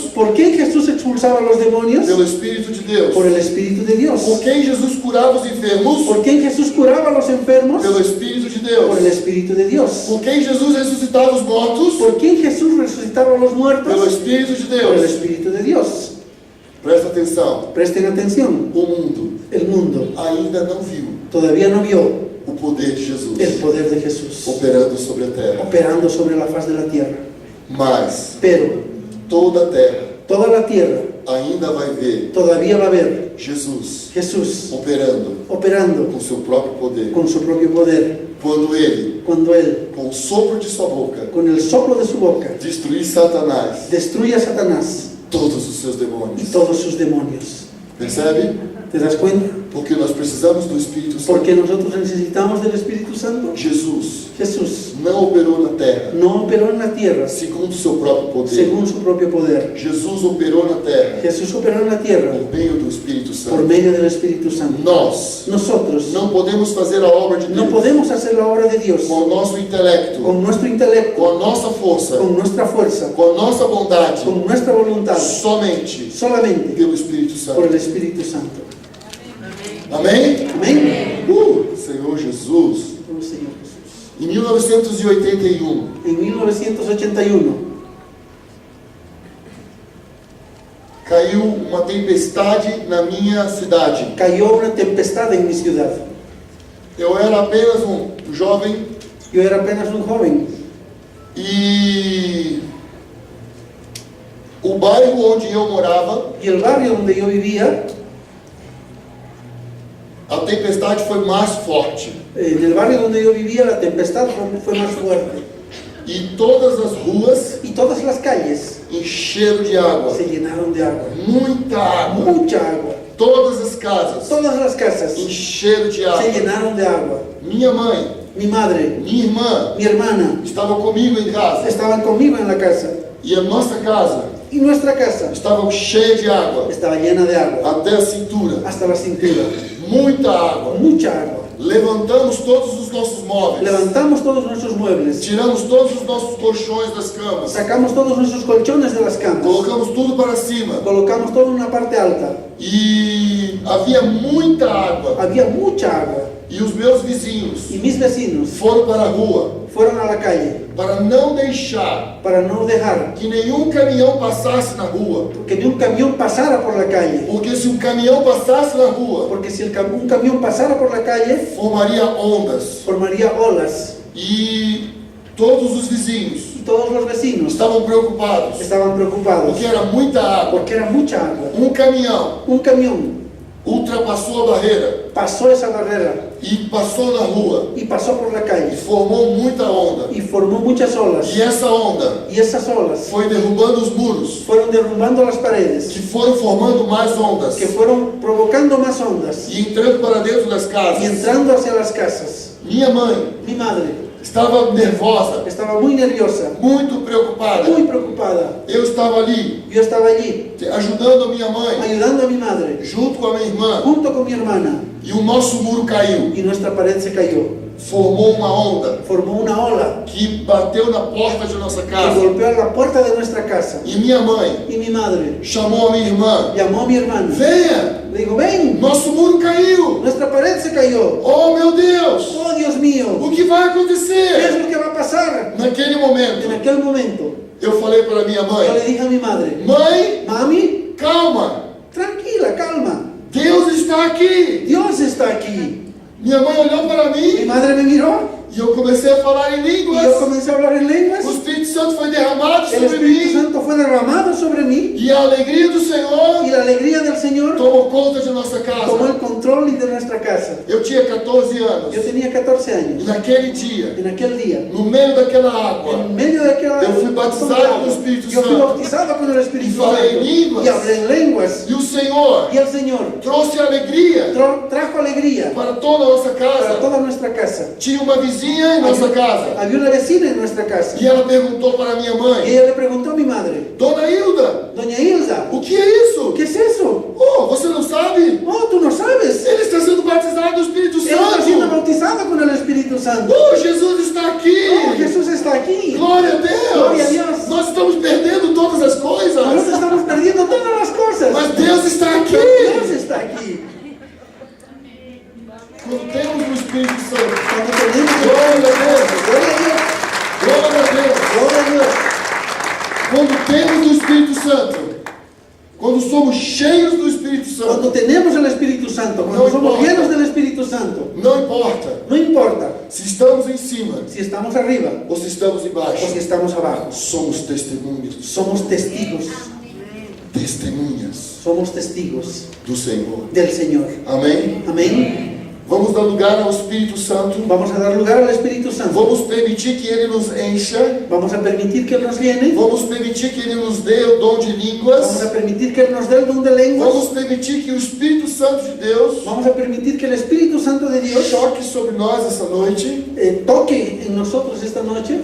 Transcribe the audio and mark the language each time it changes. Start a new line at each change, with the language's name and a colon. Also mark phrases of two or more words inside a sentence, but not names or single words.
Spanish: ¿Por qué Jesús expulsaba a los demonios?
Portuguese: Pelo Espírito de Deus.
Spanish: Por el Espíritu de Dios.
Portuguese: Por quem Jesus curava os enfermos?
Spanish: ¿Por qué Jesús curaba a los enfermos?
Portuguese: Pelo Espírito de
Spanish: Por el
Portuguese: Deus.
Spanish: Espíritu de Dios.
Portuguese: Por quem Jesus ressuscitava os mortos?
Spanish: ¿Por qué Jesús resucitaba a los
Portuguese: Pelo
Spanish: muertos?
Portuguese: Espírito de
Spanish: Por el
Portuguese: Deus.
Spanish: Espíritu de Dios.
Portuguese: Presta atenção.
Spanish: Presten atención.
Portuguese: O mundo
Spanish: El mundo
Portuguese: ainda não viu
Spanish: todavía no vio
Portuguese: o poder de Jesus
Spanish: el poder de Jesús
Portuguese: operando sobre a terra.
Spanish: operando sobre la faz de la tierra.
Portuguese: Mas
Spanish: Pero
Portuguese: toda a terra
Spanish: toda la tierra
Portuguese: ainda vai ver
Spanish: todavía va a ver
Portuguese: Jesus
Spanish: Jesús
Portuguese: operando
Spanish: operando
Portuguese: com seu próprio poder.
Spanish: con su propio poder.
Portuguese: Quando ele,
Spanish: Cuando Él,
Portuguese: com o sopro de sua boca,
Spanish: con el soplo de su boca,
Portuguese: destruir Satanás,
Spanish: destruye a Satanás
Portuguese: todos os seus
Spanish: y
Portuguese: demônios.
Spanish: todos sus demonios.
Portuguese: Percebe?
Spanish: ¿Te das cuenta?
Portuguese: Porque nós precisamos do Espírito Santo.
Spanish: Porque nosotros necesitamos del Espíritu Santo.
Portuguese: Jesus
Spanish: Jesús
Portuguese: não operou na terra
Spanish: no operó en la tierra
Portuguese: segundo o seu próprio poder.
Spanish: según su propio poder.
Portuguese: Jesus operou na terra
Spanish: Jesús operó en la tierra
Portuguese: por meio do Espírito
Spanish: por
Portuguese: Santo.
Spanish: medio del Espíritu Santo.
Portuguese: Nós
Spanish: Nosotros
Portuguese: não podemos fazer a obra de
Spanish: no
Portuguese: Deus
Spanish: podemos hacer la obra de Dios
Portuguese: com o nosso intelecto,
Spanish: con nuestro intelecto,
Portuguese: com a nossa força,
Spanish: con nuestra fuerza,
Portuguese: com a nossa bondade,
Spanish: con nuestra voluntad,
Portuguese: somente
Spanish: solamente
Portuguese: pelo Espírito
Spanish: por el
Portuguese: Santo.
Spanish: Espíritu Santo.
Portuguese: Amém?
Spanish: Amén.
Portuguese: Senhor Jesus.
Spanish: Oh, Señor Jesús.
Portuguese: Em 1981,
Spanish: En 1981
Portuguese: caiu uma tempestade na minha cidade.
Spanish: cayó una tempestad en mi ciudad.
Portuguese: Eu era apenas um jovem
Spanish: Yo era apenas un joven
Portuguese: e o bairro onde eu morava,
Spanish: y el barrio donde yo vivía,
Portuguese: a tempestade foi mais forte.
Spanish: en el barrio donde yo vivía la tempestad fue más fuerte
Portuguese: E todas as ruas
Spanish: y todas las calles
Portuguese: encheram de água.
Spanish: se llenaron de agua,
Portuguese: Muita água.
Spanish: mucha agua.
Portuguese: Todas as casas
Spanish: Todas las casas
Portuguese: encheram de
Spanish: se
Portuguese: água.
Spanish: llenaron de agua.
Portuguese: Minha mãe,
Spanish: Mi madre,
Portuguese: minha irmã
Spanish: mi hermana
Portuguese: estavam comigo em casa.
Spanish: estaban conmigo en la casa
Portuguese: E a nossa casa
Spanish: y nuestra casa
Portuguese: estava cheia de água.
Spanish: estaba llena de agua
Portuguese: Até a cintura.
Spanish: hasta la cintura,
Portuguese: Muita água.
Spanish: mucha agua.
Portuguese: Levantamos todos os nossos móveis.
Spanish: Levantamos todos nuestros muebles,
Portuguese: Tiramos todos os nossos colchões das camas.
Spanish: sacamos todos nuestros colchones de las camas,
Portuguese: Colocamos tudo para cima.
Spanish: colocamos todo en una parte alta.
Portuguese: E havia muita água.
Spanish: Había mucha agua
Portuguese: E os meus vizinhos
Spanish: y mis vecinos
Portuguese: foram para a rua
Spanish: fueron a la calle
Portuguese: para não deixar
Spanish: para no dejar
Portuguese: que nenhum caminhão passasse na rua.
Spanish: que ni un camión pasara por la calle,
Portuguese: Porque se um caminhão passasse na rua,
Spanish: porque si un camión pasara por la calle
Portuguese: formaria ondas.
Spanish: formaría olas
Portuguese: E todos os vizinhos
Spanish: y todos los vecinos
Portuguese: estavam preocupados.
Spanish: estaban preocupados
Portuguese: Porque era muita água.
Spanish: porque era mucha agua.
Portuguese: Um caminhão
Spanish: Un camión
Portuguese: ultrapassou a barreira
Spanish: pasó esa barrera
Portuguese: e passou na rua.
Spanish: y pasó por la calle
Portuguese: E formou muita onda.
Spanish: y formó muchas olas,
Portuguese: E essa onda
Spanish: y esas olas
Portuguese: foi derrubando os muros,
Spanish: fueron derrumbando las paredes,
Portuguese: que foram formando mais ondas
Spanish: que fueron provocando más ondas
Portuguese: e entrando para dentro das
Spanish: y
Portuguese: casas.
Spanish: entrando hacia las casas.
Portuguese: Minha mãe
Spanish: Mi madre
Portuguese: estava nervosa,
Spanish: estaba muy nerviosa,
Portuguese: muito preocupada.
Spanish: muy preocupada.
Portuguese: Eu estava ali
Spanish: Yo estaba allí
Portuguese: ajudando a minha mãe,
Spanish: ayudando a mi madre
Portuguese: junto com a minha irmã,
Spanish: junto con mi hermana,
Portuguese: e o nosso muro caiu.
Spanish: y nuestra pared se cayó.
Portuguese: Formou uma onda
Spanish: Formó una ola
Portuguese: que bateu na porta de nossa
Spanish: que
Portuguese: casa.
Spanish: golpeó la puerta de nuestra casa.
Portuguese: E minha mãe
Spanish: Y mi madre
Portuguese: chamou a minha irmã:
Spanish: llamó a mi hermana.
Portuguese: venha,
Spanish: Le digo, ven,
Portuguese: nosso muro caiu.
Spanish: nuestra pared se cayó.
Portuguese: Oh meu Deus,
Spanish: Oh, Dios mío,
Portuguese: o que vai
Spanish: ¿qué es
Portuguese: acontecer?
Spanish: lo que va a pasar?
Portuguese: Naquele
Spanish: En
Portuguese: momento,
Spanish: aquel momento,
Portuguese: eu falei para minha
Spanish: yo
Portuguese: mãe:
Spanish: le dije a mi madre,
Portuguese: mãe,
Spanish: mami,
Portuguese: calma,
Spanish: tranquila, calma,
Portuguese: Deus está aqui.
Spanish: Dios está aquí.
Portuguese: Minha mãe olhou para
Spanish: Mi
Portuguese: mim
Spanish: madre me miró
Portuguese: E eu comecei a falar em
Spanish: y yo
Portuguese: línguas.
Spanish: comencé a hablar en lenguas.
Portuguese: O Espírito Santo foi derramado
Spanish: El
Portuguese: sobre
Spanish: Espíritu mí. Santo fue derramado sobre mí
Portuguese: E a alegria do Senhor
Spanish: y la alegría del Señor
Portuguese: tomou conta de nossa
Spanish: tomó el
Portuguese: casa.
Spanish: control de nuestra casa.
Portuguese: Eu tinha 14 anos.
Spanish: Yo tenía 14
Portuguese: E
Spanish: años.
Portuguese: naquele dia,
Spanish: En aquel día,
Portuguese: no meio daquela água,
Spanish: en medio de aquella
Portuguese: eu fui batizado no Espírito
Spanish: yo fui
Portuguese: Santo.
Spanish: bautizado con el Espíritu Y falé en Santo lenguas. y hablé en lenguas.
Portuguese: E o Senhor
Spanish: Y el Señor
Portuguese: trouxe alegria
Spanish: trajo alegría
Portuguese: para toda a nossa
Spanish: para
Portuguese: casa.
Spanish: toda nuestra casa.
Portuguese: Tinha uma vizinha em nossa casa.
Spanish: Había una vecina en nuestra casa
Portuguese: E ela perguntou para minha
Spanish: y
Portuguese: mãe:
Spanish: ella le preguntó a mi madre,
Portuguese: Dona Hilda,
Spanish: Doña Hilda,
Portuguese: o que é isso?
Spanish: ¿qué es eso?
Portuguese: Oh, você não sabe?
Spanish: Oh, tú no sabes.
Portuguese: Ele está sendo batizado no Espírito
Spanish: Él está siendo
Portuguese: Santo.
Spanish: bautizado con el Espíritu Santo.
Portuguese: Oh, Jesus está aqui.
Spanish: Oh, Jesús está aquí.
Portuguese: Glória a Deus. Glória a Deus. Nós estamos perdendo todas as coisas.
Spanish: Nosotros estamos perdiendo todas las cosas.
Portuguese: Mas Deus está aqui.
Spanish: Pero Dios está aquí.
Portuguese: Quando temos o Espírito Santo.
Spanish: Cuando tenemos
Portuguese: Glória a Deus.
Spanish: Gloria a Dios.
Portuguese: Glória a Deus.
Spanish: Gloria a Dios.
Portuguese: Quando temos o Espírito Santo, quando somos cheios do Espírito
Spanish: Cuando
Portuguese: Santo,
Spanish: tenemos el Espíritu Santo, cuando No somos importa. llenos del Espíritu Santo,
Portuguese: não importa
Spanish: no importa
Portuguese: se estamos em cima
Spanish: si estamos arriba
Portuguese: ou se estamos
Spanish: o si
Portuguese: embaixo,
Spanish: estamos abajo.
Portuguese: somos testemunhas,
Spanish: Somos testigos,
Portuguese: testemunhas
Spanish: somos testigos
Portuguese: do Senhor.
Spanish: del Señor.
Portuguese: Amém?
Spanish: Amén.
Portuguese: Vamos dar lugar ao Espírito Santo.
Spanish: Vamos a dar lugar al Espíritu Santo.
Portuguese: Vamos permitir que Ele nos encha.
Spanish: Vamos a permitir que Él nos llene.
Portuguese: Vamos permitir que Ele nos dê o dom de
Spanish: Vamos a
Portuguese: línguas.
Spanish: permitir que Él nos dé el don de lenguas.
Portuguese: Vamos permitir que o Espírito Santo de Deus
Spanish: Vamos a permitir que el Espíritu Santo de Dios
Portuguese: choque sobre nós essa noite.
Spanish: toque en nosotros esta noche.